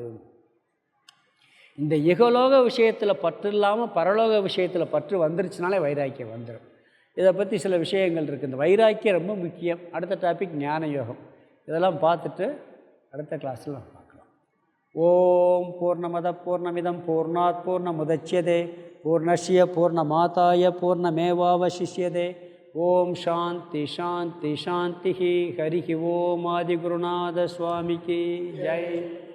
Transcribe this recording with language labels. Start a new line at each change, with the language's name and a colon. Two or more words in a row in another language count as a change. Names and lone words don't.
Tamil: இந்த இகலோக விஷயத்தில் பற்று இல்லாமல் பரலோக விஷயத்தில் பற்று வந்துருச்சுனாலே வைராக்கியம் வந்துடும். இதை பற்றி சில விஷயங்கள் இருக்குது. இந்த வைராக்கியம் ரொம்ப முக்கியம். அடுத்த டாபிக் ஞான யோகம். இதெல்லாம் பார்த்துட்டு அடுத்த கிளாஸில் பார்க்கலாம்.
Sanskrit: ओम् पूर्णमदः पूर्णमिदं पूर्णात् पूर्णमुदच्यते पूर्णस्य पूर्णमादाय पूर्णमेवावशिष्यते. ओम् शान्तिः शान्तिः शान्तिः.
Tamil: ஹரி ஓம் ஆதிகுருநாத சுவாமிக்கு ஜெய்.